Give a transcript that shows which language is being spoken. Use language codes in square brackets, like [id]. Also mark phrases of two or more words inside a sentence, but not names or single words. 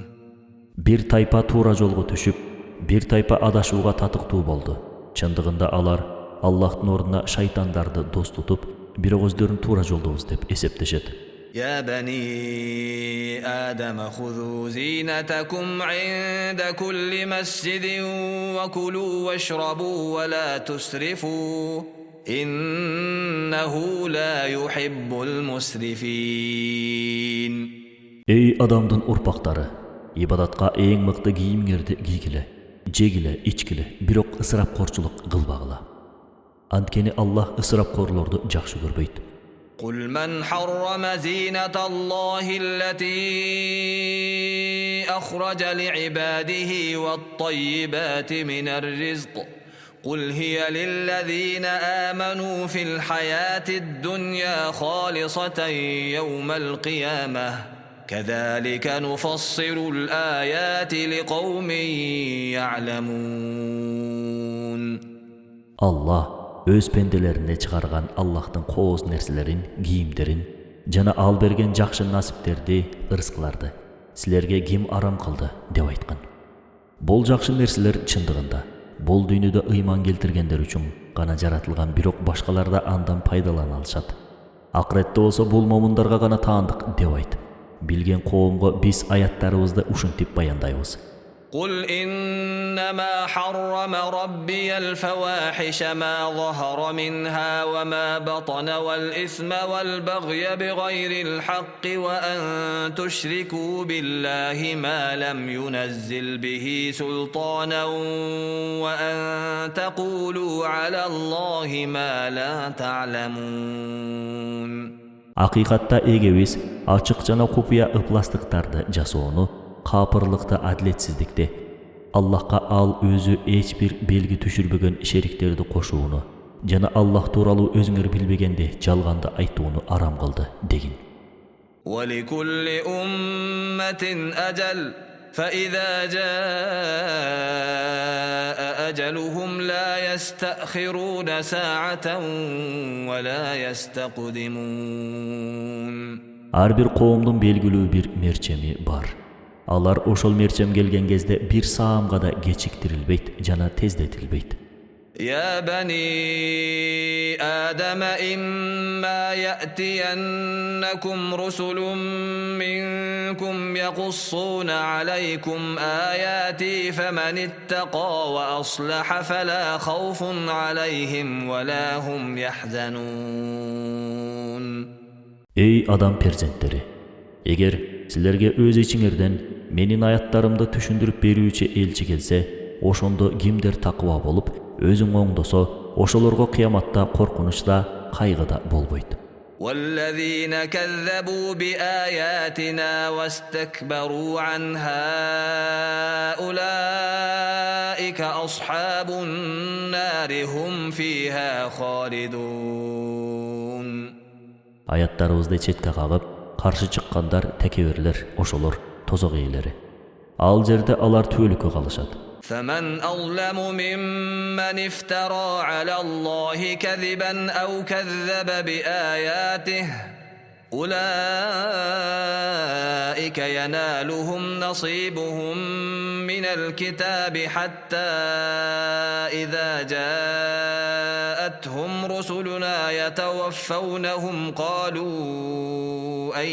[ky] Bir taypa tuura jolgo түшүп, bir taypa adашууга татыктуу болду. Чындыгында алар Аллахтын ордуна шайтандарды дос тутуп, бирок өздөрүн туура жолдобуз деп эсептешет. [ar] يا بني آدم خذوا زينتكم عند كل مسجد وكلوا واشربوا ولا تسرفوا إنه لا يحب المسرفين. [ky] Ey adamдын урпактары, ибадатка эң мыкты кийимиңерди кийгиле, жегиле, ичкиле, бирок ысырапкорчулук кылбагыла. Анткени Аллах ысырапкорлорду жакшы көрбөйт. [ar] قل من حرم زينة الله التي أخرج لعباده والطيبات من الرزق قل هي للذين آمنوا في الحياة الدنيا خالصة يوم القيامة كذلك نفصل الآيات لقوم يعلمون. [ky] Allah өз пенделерине чыгарган Аллахтын кооз нерселерин, кийимдерин жана ал берген жакшы насиптерди, ырыскыларды силерге ким арам кылды деп айткан. Бул жакшы нерселер чындыгында бул дүйнөдө ыйман келтиргендер үчүн гана жаратылган, бирок башкалар да андан пайдалана алышат. Акыретте болсо бул момундарга гана таандык деп айт. Билген коомго биз аяттарыбызды ушинтип баяндайбыз. [ar] قل إنما حرم ربي الفواحش ما ظهر منها وما بطن والإثم والبغي بغير الحق وأن تشركوا بالله ما لم ينزل به سلطانا وأن تقولوا على الله ما لا تعلمون. [ky] Акыйкатта эгебиз ачык жана купуя ыпластыктарды жасоону, капырлыкты, адилетсиздикти, Аллахка ал өзү эч бир белги түшүрбөгөн шериктерди кошууну жана Аллах тууралуу өзүңөр билбегенди жалганды айтууну арам кылды дегин. [ar] وَلِكُلِّ أُمَّةٍ أَجَلٌ فَإِذَا جَاءَ أَجَلُهُمْ لَا يَسْتَأْخِرُونَ سَاعَةً وَلَا يَسْتَقْدِمُونَ. [ky] Ар бир коомдун белгилүү бир мерчеми бар. Алар ошол мерчем келген кезде бир саамга да кечиктирилбейт жана тездетилбейт. [ar] يا بني آدم إما يأتينكم رسل منكم يقصون عليكم آياتي فمن اتقى وأصلح فلا خوف عليهم ولا هم يحزنون. [ky] Ey adam перзенттери, эгер силерге өз ичиңерден менин аяттарымды түшүндүрүп берүүчү элчи келсе, ошондо кимдер такыба болуп өзүң оңдосо, ошолорго кыяматта коркунуч да, кайгы да болбойт. [ar] والذين كذبوا بآياتنا واستكبروا عنها أولئك أصحاب النار هم فيها خالدون. [ky] Аяттарыбызды четке кагып, каршы чыккандар, текеберлер, ошолор тозок ээлери. Ал жерде алар түбөлүккө калышат. [ar] فمن أظلم ممن افترى على الله كذبا أو كذب بآياته أولئك ينالهم نصيبهم من الكتاب حتى إذا جاءتهم رسلنا يتوفونهم قالوا